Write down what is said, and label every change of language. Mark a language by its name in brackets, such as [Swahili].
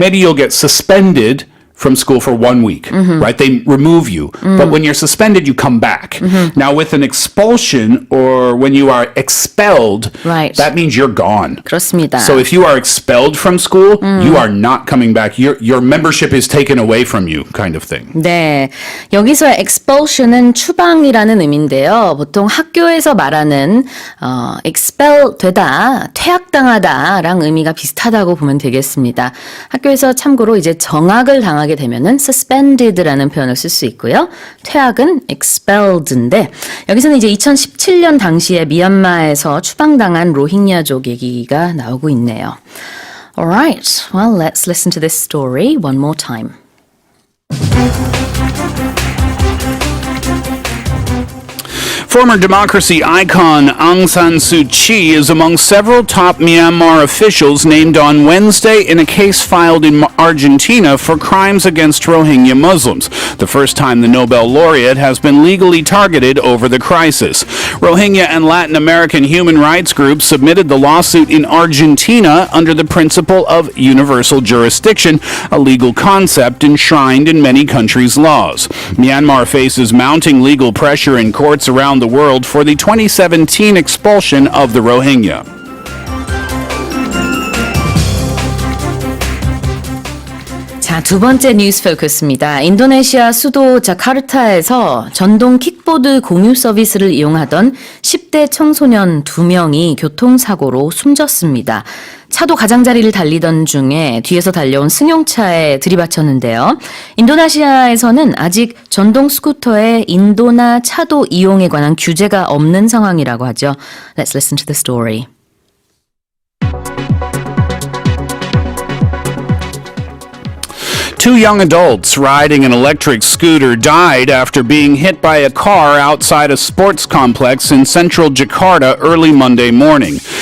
[English] Maybe you'll get suspended from school for 1 week, right? They remove you. But when you're suspended, you come back. Now, with an expulsion or when you are expelled, Right. that means you're gone. [Korean] 그렇습니다. [English] So if you are expelled from school, you are not coming back. Your membership is taken away from you, kind of thing. [Korean] 네, 여기서 expulsion은 추방이라는 의미인데요. 보통 학교에서 말하는 expel 되다, 퇴학당하다랑 의미가 비슷하다고 보면 되겠습니다. 학교에서 참고로 이제 정학을 당하게 되면은 suspended라는 표현을 쓸 수 있고요. 퇴학은 expelled인데 여기서는 이제 2017년 당시에 미얀마에서 추방당한 로힝야족 얘기가 나오고 있네요. [English] All right, well, let's listen to this story one more time. Former democracy icon Aung San Suu Kyi is among several top Myanmar officials named on Wednesday in a case filed in Argentina for crimes against Rohingya Muslims, the first time the Nobel laureate has been legally targeted over the crisis. Rohingya and Latin American human rights groups submitted the lawsuit in Argentina under the principle of universal jurisdiction, a legal concept enshrined in many countries' laws. Myanmar faces mounting legal pressure in courts around the world for the 2017 expulsion of the Rohingya. [Korean] 자, 두 번째 뉴스 포커스입니다. 인도네시아 수도 자카르타에서 전동 킥보드 공유 서비스를 이용하던 10대 청소년 2명이 교통사고로 숨졌습니다. 차도 가장자리를 달리던 중에 뒤에서 달려온 승용차에 들이받쳤는데요. 인도네시아에서는 아직 전동 스쿠터의 인도나 차도 이용에 관한 규제가 없는 상황이라고 하죠. [English] Let's listen to the story. Two young adults riding an electric scooter died after being hit by a car outside a sports complex in central Jakarta early Monday morning.